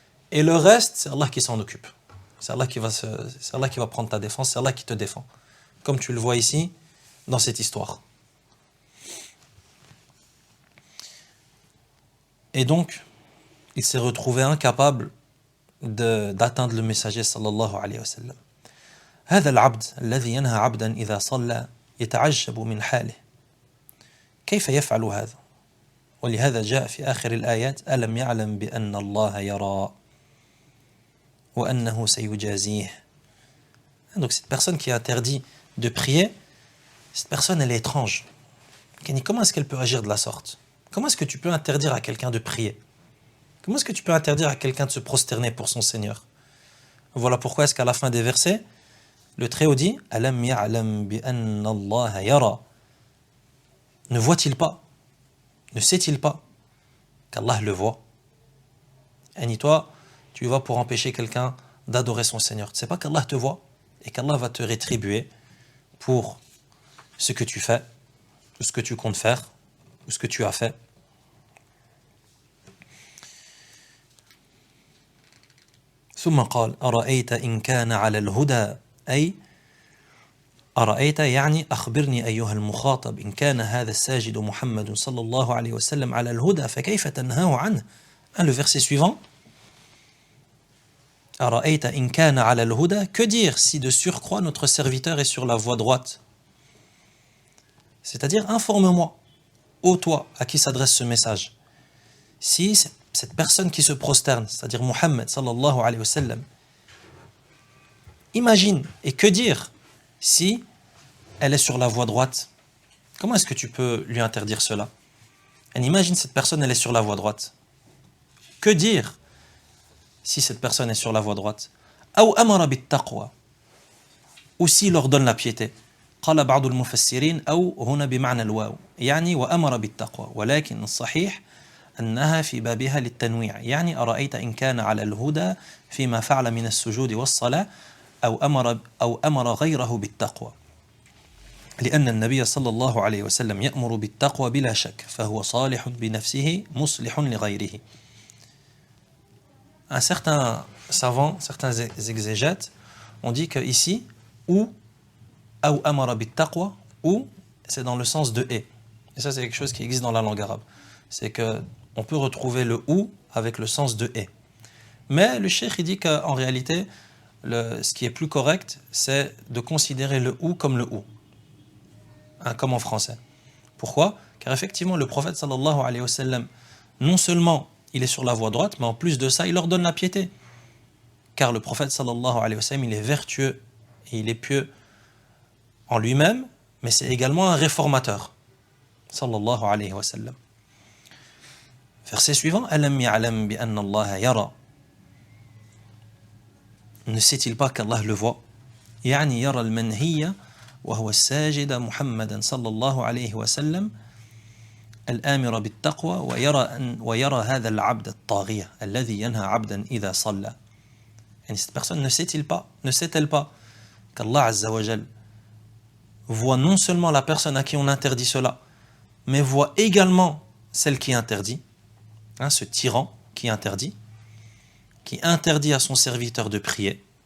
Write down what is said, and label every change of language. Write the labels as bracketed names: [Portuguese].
[French] Et le reste, c'est Allah qui s'en occupe. C'est Allah qui va prendre ta défense, c'est Allah qui te défend. Comme tu le vois ici, dans cette histoire. Et donc, il s'est retrouvé incapable d'atteindre le messager sallallahu alayhi wa sallam. [Arabic] هذا العبد الذي ينهى عبدا إذا صلى يتعجب من حاله كيف يفعل هذا ولهذا جاء في آخر الآيات ألم يعلم بأن الله يرى وأنه سيجازيه. [French] Donc cette personne qui interdit de prier, cette personne elle est étrange. Comment est-ce qu'elle peut agir de la sorte? Comment est-ce que tu peux interdire à quelqu'un de prier? Comment est-ce que tu peux interdire à quelqu'un de se prosterner pour son Seigneur? Voilà pourquoi est-ce qu'à la fin des versets, le Très-Haut dit « [Arabic] Alam ya'lam bi anna Allah yara [French] » Ne voit-il pas? Ne sait-il pas qu'Allah le voit? Et toi, tu vas pour empêcher quelqu'un d'adorer son Seigneur. Tu ne sais pas qu'Allah te voit et qu'Allah va te rétribuer pour ce que tu fais, ou ce que tu comptes faire, ou ce que tu as fait. [Arabic] ثم قال أرأيت إن كان على الهدى أي أرأيت يعني أخبرني أيها المخاطب إن كان هذا الساجد محمد صلى الله عليه وسلم على الهدى فكيف تنهاه عنه. [French] Le verset suivant. [Arabic] أرأيت إن كان على الهدى. [French] Que dire si de surcroît notre serviteur est sur la voie droite? C'est-à-dire, informe-moi, ô toi, à qui s'adresse ce message. Si cette personne qui se prosterne, c'est-à-dire Muhammad sallallahu alayhi wa sallam, imagine, et que dire si elle est sur la voie droite? Comment est-ce que tu peux lui interdire cela? Et imagine cette personne, elle est sur la voie droite. Que dire si cette personne est sur la voie droite? [Arabic] Ou amara bit-taqwa, [French] ou s'il ordonne la piété. [Arabic] قال بعض المفسرين أو هنا بمعنى الواو يعني وأمر بالتقوى ولكن الصحيح أنها في بابها للتنويع يعني أرأيت إن كان على الهدى فيما فعل من السجود والصلاة أو أمر غيره بالتقوى لأن النبي صلى الله عليه وسلم يأمر بالتقوى بلا شك فهو صالح بنفسه مصلح لغيره. [French] Un certain savant, certains exégètes ont dit que ici [Arabic] ou amara bit-taqwa, [French] ou c'est dans le sens de et. Et ça c'est quelque chose qui existe dans la langue arabe. C'est que on peut retrouver le ou avec le sens de et. Mais le cheikh il dit qu'en réalité ce qui est plus correct c'est de considérer le ou comme le ou. Comme en français. Pourquoi? Car effectivement le prophète sallallahu alayhi wa sallam non seulement il est sur la voie droite mais en plus de ça il ordonne la piété. Car le prophète sallallahu alayhi wa sallam il est vertueux et il est pieux en lui-même, mais c'est également un réformateur. Sallallahu alayhi wa sallam. Verset suivant. [Arabic] Alam ya'lam bi anna Allah yara. [French] Ne sait-il pas qu'Allah le voit? [Arabic] يعني يرى المنهي وهو الساجد محمدا صلى الله عليه وسلم الآمر بالتقوى ويرى هذا العبد الطاغية الذي ينهى عبدا إذا صلى. [French] يعني cette personne ne sait-elle pas qu'Allah Azza wa Jal voit non seulement la personne à qui on interdit cela, mais voit également celle qui interdit, ce tyran qui interdit à son serviteur de prier.